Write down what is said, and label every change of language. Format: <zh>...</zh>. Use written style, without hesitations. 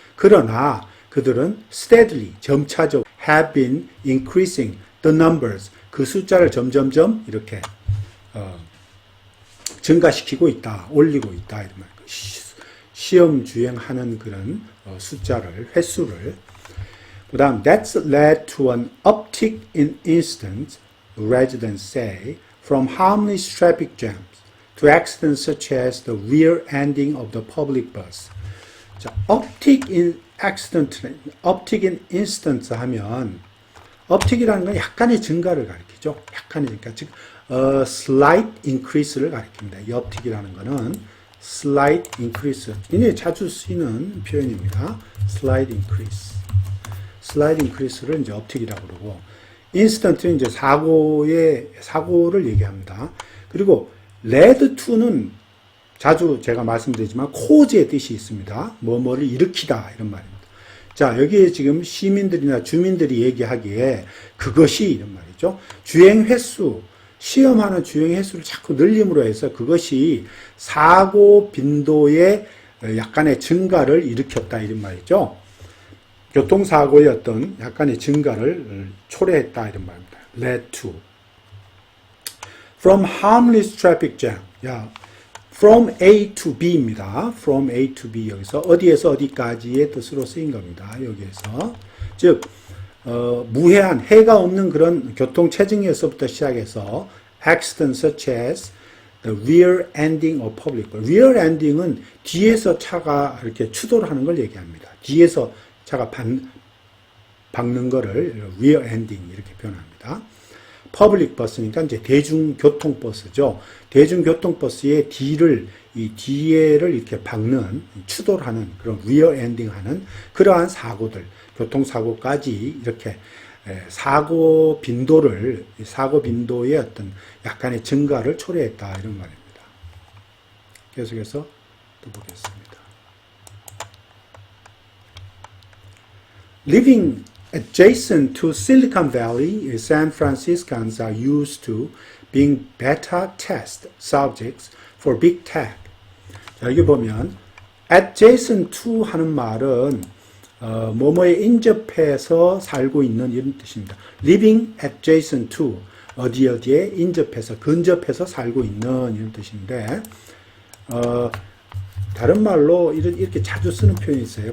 <ko>그러나 그들은 steadily 점차적</ko> <en>have been increasing the numbers</en> <ko>그 숫자를 점점점 이렇게 증가시키고 있다, 올리고 있다 이런 말. 시험 주행하는 그런 숫자를 횟수를. 그다음</ko> <en>that's led to an uptick in incidents, residents say, from harmless traffic jams to accidents such as the rear-ending of the public bus.</en> <ko>자, uptick in incidents 하면 uptick이라는 건 약간의 증가를 가리키죠. 약간의 증가. 즉 slight increase를 가리킵니다. 옆튀기라는 거는 slight increase. 굉장히 자주 쓰이는 표현입니다.</ko> <en>slight increase.</en> <ko>slight increase를 이제 업튀기라고 그러고, instant는 이제 사고를 얘기합니다. 그리고 lead to는 자주 제가 말씀드리지만 cause의 뜻이 있습니다. 뭐뭐를 일으키다 이런 말입니다. 자, 여기에 지금 시민들이나 주민들이 얘기하기에 그것이 이런 말이죠. 주행 횟수, 시험하는 주행 횟수를 자꾸 늘림으로 해서 그것이 사고 빈도의 약간의 증가를 일으켰다 이런 말이죠. 교통사고의 어떤 약간의 증가를 초래했다 이런 말입니다.</ko> <en>led to. From harmless traffic jam.</en> <ko>야,</ko> <en>from A to B</en> <ko>입니다.</ko> <en>from A to B</en> <ko>여기서 어디에서 어디까지의 뜻으로 쓰인 겁니다. 여기에서. 즉 무해한 해가 없는 그런 교통 체증에서부터 시작해서</ko> <en>accidents such as the rear ending of public.</en> <ko>rear ending은 뒤에서 차가 이렇게 추돌을 하는 걸 얘기합니다. 뒤에서 차가 박는 거를 rear ending 이렇게 표현합니다. 퍼블릭 버스니까 이제 대중교통버스죠. 대중교통버스의 이 뒤에를 이렇게 박는, 추돌하는 그런 rear ending 하는 그러한 사고들, 교통사고까지 이렇게 사고 빈도의 어떤 약간의 증가를 초래했다 이런 말입니다. 계속해서 또 보겠습니다.</ko> <en>Living adjacent to Silicon Valley, San Franciscans are used to being beta test subjects for big tech.</en> <ko>자, 여기 보면 adjacent to 하는 말은 뭐뭐에 인접해서 살고 있는 이런 뜻입니다.</ko> <en>Living adjacent to</en> <ko>어디에 인접해서 근접해서 살고 있는 이런 뜻인데 다른 말로 이렇게 자주 쓰는 표현이 있어요.</ko>